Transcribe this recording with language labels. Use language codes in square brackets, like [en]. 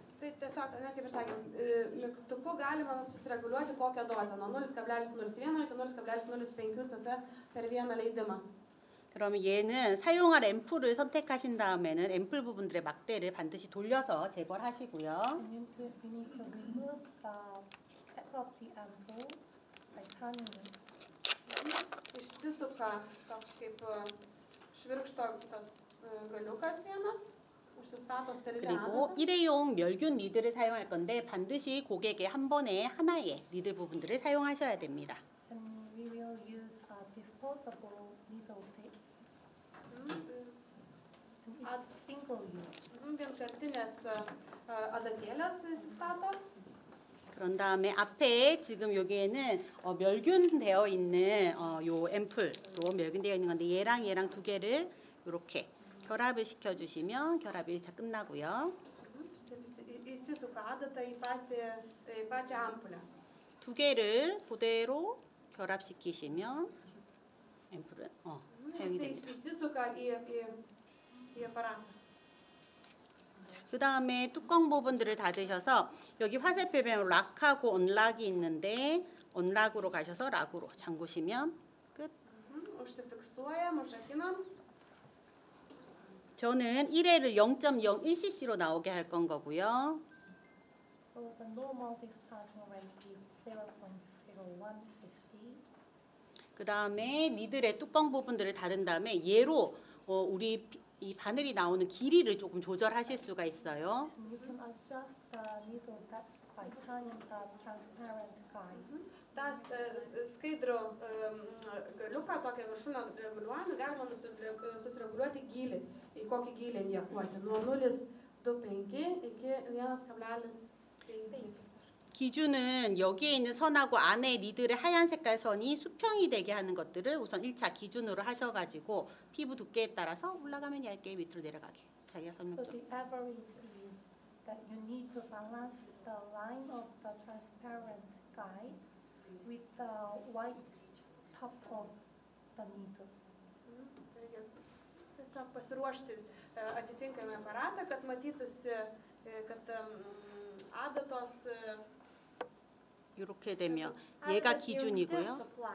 [lt] Tai tiesiog, kaip ir sakėm, mygtuku galima susireguliuoti kokią dozę, nuo 0,01 iki 0,05 cc per vieną leidimą. [ko] 그러면 얘는 사용할 앰플을 선택하신 다음에는 앰플 부분들의 막대를 반드시 돌려서 제거를 하시고요. [en] You need to remove the cap of the ampoule by turning it. [lt] Išsisuka toks kaip švirkšto tas galiukas vienas, užsistato sterilią [ko] 그리고 [lt] adatą. [ko] 일회용 멸균 리드를 사용할 건데 반드시 고객의 한 번에 하나의 리드 부분들을 사용하셔야 됩니다. [en] And we will use a disposable needle tape. It's single use. [lt] Vienkartinės adatėlės įsistato. [ko] 그런 다음에 앞에 지금 여기에는 멸균 되어 있는 요 앰플로 멸균되어 있는 건데 얘랑 얘랑 두 개를 이렇게 결합을 시켜주시면 결합이 1차 끝나고요. [lt] įsisuka adatą į pačią ampulę. [ko] 두 개를 그대로 결합시키시면 앰플은 사용이 됩니다. [lt] įsisuka į aparatą. [ko] 그 다음에 뚜껑 부분들을 닫으셔서 여기 화살표변으로 락하고 언락이 있는데 언락으로 가셔서 락으로 잠그시면 끝. [lt] užsifiksuojam, užrakinam. [ko] 저는 1회를 0.01cc로 나오게 할 건 거고요. [en] So the normal discharging rate is 0.01 cc. [ko] 그 다음에 니들의 뚜껑 부분들을 닫은 다음에 얘로 우리 이 바늘이 나오는 길이를 조금 조절하실 수가 있어요. [en] You can adjust the needle depth by turning the transparent guide. [lt] tą skaidrų galiuką, tokią viršūnę reguliuojame, galima susireguliuoti gylį, į kokį gylį injekuoti, nuo 0,25 iki 1,5. [ko] 기준은 여기에 있는 선하고 안에 니들의 하얀 색깔 선이 수평이 되게 하는 것들을 우선 1차 기준으로 하셔가지고 피부 두께에 따라서 올라가면 얇게 밑으로 내려가게. 자기가 설명 [en] So [ko] 좀. [en] the average is that you need to balance the line of the transparent guide with the white top of the needle. [lt] Tiesiog pasiruošti atitinkamą aparatą, kad matytųsi, kad adatos [ko] 이렇게 되면 얘가 기준이고요.